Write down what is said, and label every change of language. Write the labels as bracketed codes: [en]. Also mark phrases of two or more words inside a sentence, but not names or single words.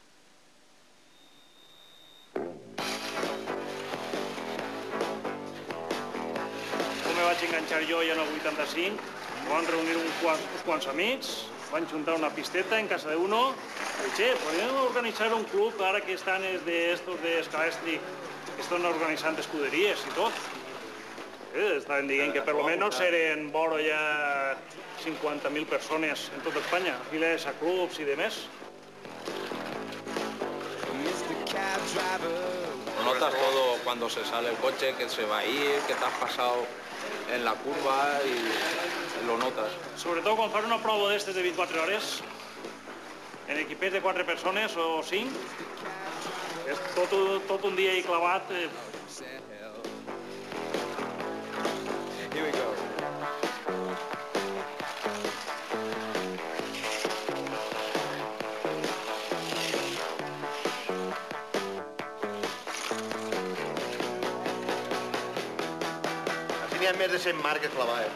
[ca] Com me vaig enganxar jo ja en el 85, van reunir uns quants amics, van juntar una pisteta en casa d'uno, i che, podríem organitzar un club ara que estan estos de Scalestri, que estan organitzant escuderies i tot. Estaven dient que per lo menos eren vora ja 50.000 persones en tota Espanya, afiliades a clubs i demés. [es] Notas todo cuando se sale el coche, que se va a ir, que te has pasado en la curva y lo notas. [ca] Sobretot quan fas una prova d'estes de 24 hores, en equipers de 4 persones o 5, és tot un dia hi clavat. [en] Here we go. [ca] Així n'hi ha més de 100 marques clavades.